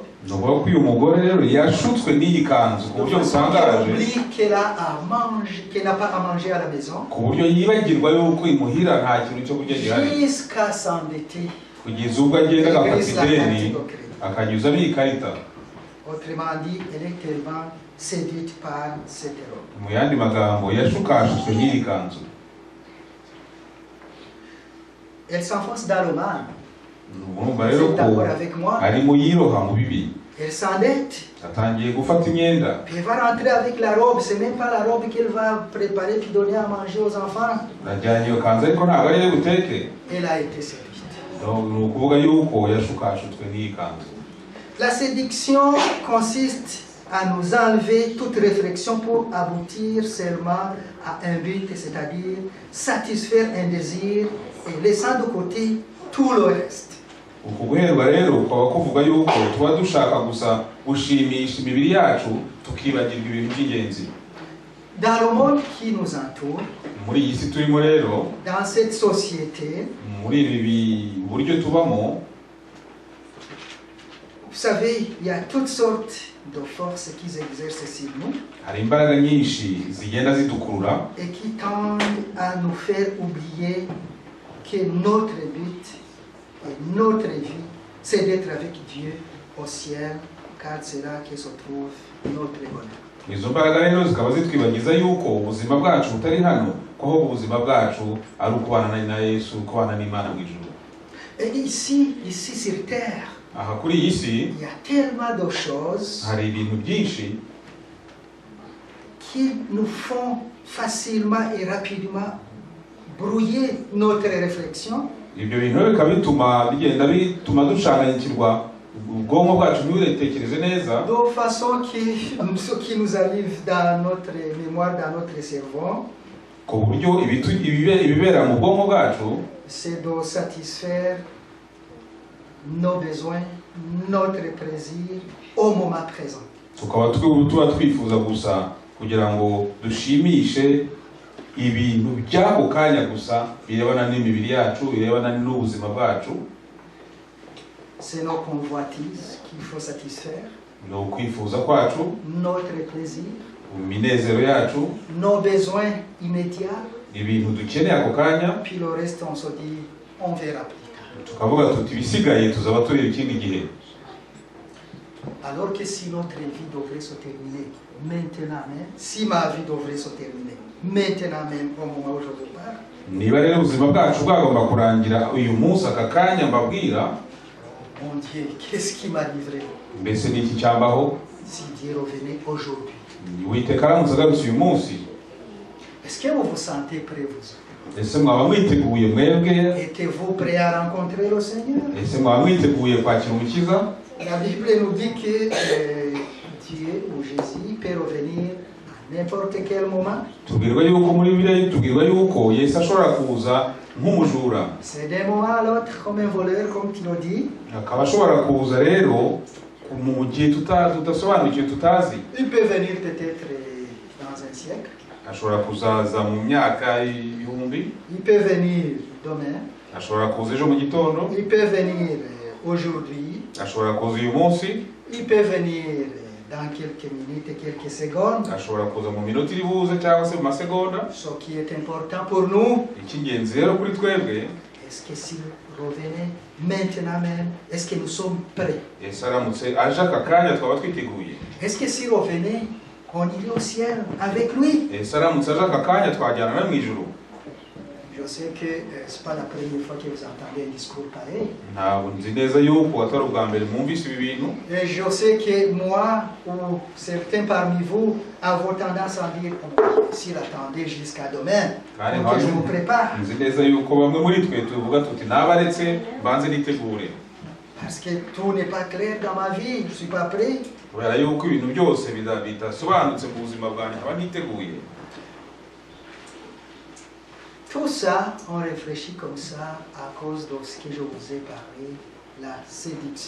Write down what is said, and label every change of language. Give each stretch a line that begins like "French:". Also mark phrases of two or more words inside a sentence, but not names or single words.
Kinyarwanda: nuko ko uyu mugore rero yashutswe n'iyi kanzu ku buryo butangaje.
French: Oublie qu'elle a à manger, qu'elle n'a pas à manger à la maison.
Kinyarwanda: Ku buryo yibagirwa yuko imuhira nta kintu cyo kurya gihari.
French: Jusqu'à s'endetter.
Kinyarwanda: Kugeza ubwo agenda agafata ideni akanyuzamo iyi karita.
French: Autrement dit, elle est tellement séduite par cette robe.
Kinyarwanda: Mu yandi magambo yashukashutswe n'iyi kanzu.
French: Elle s'enfonce dans le mal.
Kinyarwanda: Urumva rero ko arimo yiroha mu bibi.
French: Elle s'endette.
Kinyarwanda: Atangiye gufata imyenda.
French: Puis elle va rentrer avec la robe. C'est même pas la robe qu'elle va préparer puis donner à manger aux enfants.
Kinyarwanda: Najyanye iyo kanzu ariko ntabwo ari iyo buteke.
French: Elle a été séduite.
Kinyarwanda: Ni ukuvuga yuko yashukashutswe n'iyi kanzu.
French: La séduction consiste à nous enlever toute réflexion pour aboutir seulement à un but, c'est-à-dire satisfaire un désir et laissant de côté tout le reste.
Kinyarwanda: Uku guherwa rero ukaba kuvuga yuko tuba dushaka gusa gushimisha imibiri yacu tukibagirwa ibintu by'ingenzi.
French: Dans le monde qui nous entoure,
Kinyarwanda: muri iyi si turimo rero,
French: dans cette société,
Kinyarwanda: muri ibi buryo tubamo,
French: vous savez, il y a toutes sortes de forces qui s'exercent sur nous
Kinyarwanda: hari imbaraga nyinshi zigenda zidukurura
French: et qui tendent à nous faire oublier que notre but et notre vie, c'est d'être avec Dieu au ciel, car c'est là que se trouve notre bonheur.
Kinyarwanda: izo mbaraga rero zikaba zitwibagiza yuko ubuzima bwacu butari hano, ko ahubwo ubuzima bwacu ari ukubana na Yesu, kubana n'Imana mu ijuru.
French: Et ici sur terre,
Kinyarwanda: aha kuri iyi si
French: il y a tellement de choses
Kinyarwanda: hari ibintu byinshi
French: qui nous font facilement et rapidement brouiller notre réflexion.
Kinyarwanda: Ibyo bintu bikaba bituma dushanganyikirwa ubwonko bwacu ntibutekereze neza.
French: De façon que ce qui nous arrive dans notre mémoire, dans notre cerveau,
Kinyarwanda: ku buryo ibibera mu bwonko bwacu
French: c'est de satisfaire nos besoins, notre plaisir au moment présent.
Kinyarwanda: tukaba tuba twifuza gusa kugira ngo dushimishe ibintu by'ako kanya gusa birebana n'imibiri yacu, birebana n'ubuzima bwacu.
French: C'est nos convoitises qu'il faut satisfaire,
Kinyarwanda: ni ukwifuza kwacu,
French: notre plaisir,
Kinyarwanda: iminezero yacu,
French: nos besoins immédiats,
Kinyarwanda: ibintu dukeneye ako kanya,
French: puis le reste on se dit on verra plus tard.
Kinyarwanda: tukavuga tuti ibisigaye tuzaba tureba ikindi gihe.
French: Alors que si notre vie devrait se terminer maintenant même, si ma vie devrait se terminer maintenant même au moment où je vous parle,
Kinyarwanda: niba rero ubuzima bwacu bwagomba kurangira uyu munsi aka kanya mbabwira,
French: mon Dieu, qu'est-ce qui m'arriverait
Kinyarwanda: mbese ni iki cyambaho
French: si Dieu revenait aujourd'hui?
Kinyarwanda: Uwiteka aramutse agarutse uyu munsi?
French: Est-ce que vous vous sentez prêt, vous?
Kinyarwanda: Ese mwaba mwiteguye mwebwe?
French: Étiez-vous prêt à rencontrer le Seigneur?
Kinyarwanda: Ese mwaba mwiteguye kwakira umukiza?
French: La Bible nous dit que Dieu ou Jésus peut revenir à n'importe quel moment.
Kinyarwanda: Tubwirwa yuko muri Bibiliya tubwirwa yuko Yesu ashobora kuza nk'umujura.
French: C'est d'un moment à l'autre comme un voleur, comme tu le dis.
Kinyarwanda: Akaba ashobora kuza rero mu gihe tudasobanukiwe tutazi.
French: Il peut venir peut-être dans un siècle.
Kinyarwanda: Ashobora kuzaza mu myaka y'ibihumbi.
French: Il peut venir demain.
Kinyarwanda: Ashobora kuza ejo mu gitondo.
French: Il peut venir aujourd'hui.
Kinyarwanda: Ashobora kuza uyu munsi.
French: Il peut venir dans quelques minutes, quelques secondes.
Kinyarwanda: Ashobora kuza mu minota iri buze cyangwa se mu masegonda.
French: Ce qui est important pour nous,
Kinyarwanda: icy'ingenzi rero kuri twebwe,
French: est-ce que s'il revenait maintenant même, est-ce que nous sommes prêts?
Kinyarwanda: Yesu aramutse aje aka kanya twaba twiteguye.
French: Est-ce que s'il revenait, on irait au ciel avec lui?
Kinyarwanda: Yesu aramutse aje aka kanya twajyana na mu ijuru.
French: Je sais que c'est pas la première fois que vous entendez un discours pareil.
Kinyarwanda: Ntabwo nzi neza yuko atari ubwa mbere mwumvise ibi bintu.
French: Et je sais que moi ou certains parmi vous avons tendance à dire s'il attendait jusqu'à demain, pour que je me prépare.
Kinyarwanda: Nzi neza yuko bamwe muri twe tuvuga tuti nabaretse mbanze nitegure.
French: Parce que tout n'est pas clair dans ma vie, je suis pas prêt.
Kinyarwanda: Kubera yuko ibintu byose bidasobanutse mu buzima bwanjye nkaba niteguye.
French: Tout ça, on réfléchit comme ça à cause de ce que je vous ai parlé, la séduction.